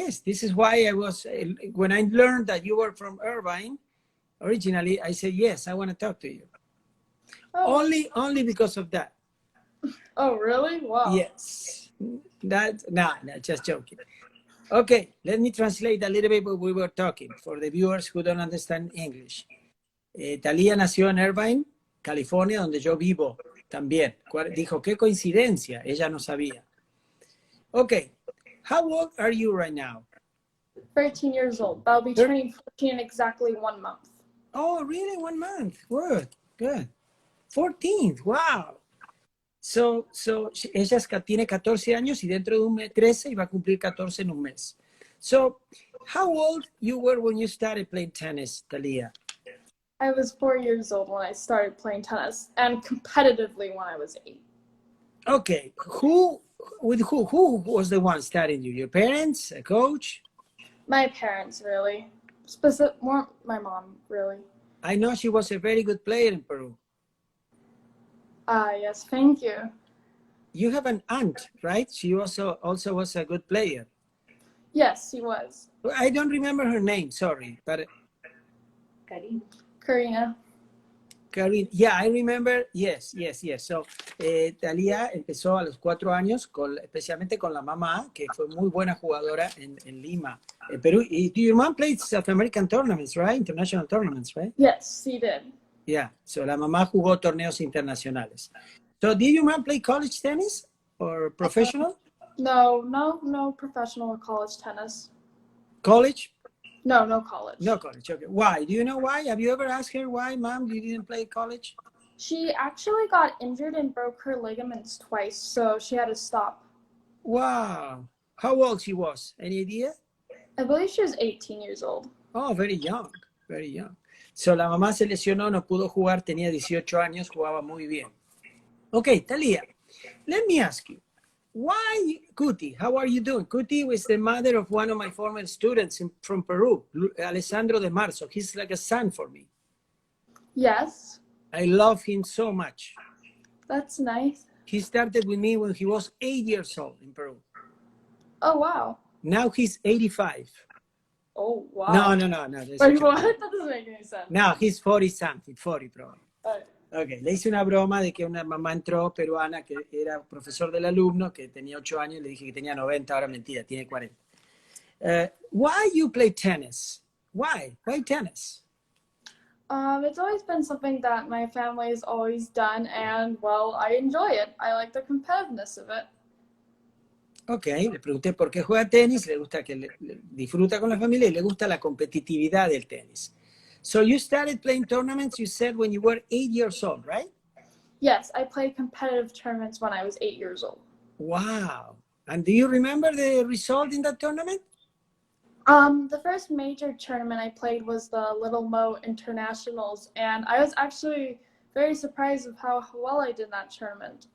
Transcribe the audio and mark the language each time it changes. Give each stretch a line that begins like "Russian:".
English: This is why I was, when I learned that you were from Irvine, originally, I said, yes, I want to talk to you. Oh. Only because of that. Oh, really? Wow. Yes. No, just joking. Okay, let me translate a little bit what we were talking for the viewers who don't understand English.
Spanish: Thalia nació en Irvine, California, donde yo vivo también. Dijo, qué coincidencia, ella no sabía.
English: Okay, how old are you right now? 13 years old. I'll be turning 14 in exactly 1 month. Oh, really? 1 month. Good. 14th, wow.
Spanish: So ella tiene 14 años y dentro de un mes 13 y va a cumplir 14 en un mes.
English: So, how old you were when you started playing tennis, Thalia? I was 4 years old when I started playing tennis, and competitively when I was 8. Okay, who was the one starting you? Your parents, a coach? My parents, really. More my mom, really. I know she was a very good player in Peru. Yes, thank you. You have an aunt, right? She also was a good player. Yes, she was. I don't remember her name, sorry, but Karina. Karin, yeah, I remember, yes.
Spanish: So, Thalia empezó a los 4 años, especialmente con la mamá, que fue muy buena jugadora en Lima, Perú.
English: Y your mom played South American tournaments, right? International tournaments, right? Yes, she did.
Spanish: Yeah, so la mamá jugó torneos internacionales.
English: So, did your mom play college tennis or professional? No professional or college tennis. College? No college. No college, okay. Why? Do you know why? Have you ever asked her why, Mom, you didn't play college? She actually got injured and broke her ligaments twice, so she had to stop. Wow. How old she was? Any idea? I believe she was 18 years old. Oh, very young. Very young.
Spanish: So la mamá se lesionó, no pudo jugar, tenía 18 años, jugaba muy bien.
English: Okay, Thalia, let me ask you, why Cuti? How are you doing? Cuti was the mother of one of my former students from Peru, Alessandro de Marzo. He's like a son for me. Yes. I love him so much. That's nice. He started with me when he was 8 years old in Peru. Oh, wow. Now he's 85. Oh, wow. No. Wait, what? That doesn't make any sense. Now he's 40 something, 40 probably. Right.
Spanish: Ok, le hice una broma de que una mamá entró peruana que era profesor del alumno, que tenía 8 años, le dije que tenía 90, ahora mentira, tiene 40.
English: Why you play tennis? Why? Why tennis? It's always been something that my family has always done, and, well, I enjoy it. I like the competitiveness of it.
Spanish: Ok, le pregunté por qué juega tenis, le gusta que disfruta con la familia y le gusta la competitividad del tenis.
English: So you started playing tournaments, you said, when you were 8 years old, right? Yes, I played competitive tournaments when I was 8 years old. Wow. And do you remember the result in that tournament? The first major tournament I played was the Little Mo Internationals, and I was actually very surprised of how well I did in that tournament.